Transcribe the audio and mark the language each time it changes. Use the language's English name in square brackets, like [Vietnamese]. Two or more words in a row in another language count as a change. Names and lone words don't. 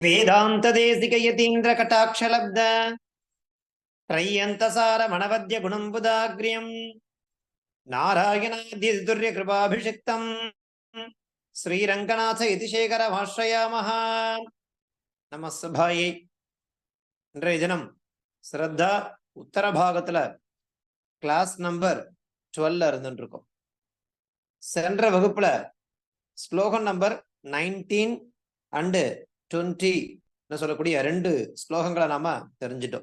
[Sanskrit] वेदांत देशिक यतीन्द्र कटाक्षलब्ध त्रय्यन्तसार मनवद्य गुणम्बुदाग्र्यं नारायणाद्यतुर्य कृपाभिषिक्तं श्रीरङ्गनाथ यतिशेखर भाष्यामः नमः सभायै [Tamil] இன்றைய தினம் ஸ்ரத்தா உத்தர பாகத்துல கிளாஸ் நம்பர் 12 இருந்துட்டு இருக்கோம். சென்ற வகுப்புல ஸ்லோகம் நம்பர் 19 and 20 சொல்லக்கூடிய ரெண்டு ஸ்லோகங்களை நாம தெரிஞ்சிட்டோம்.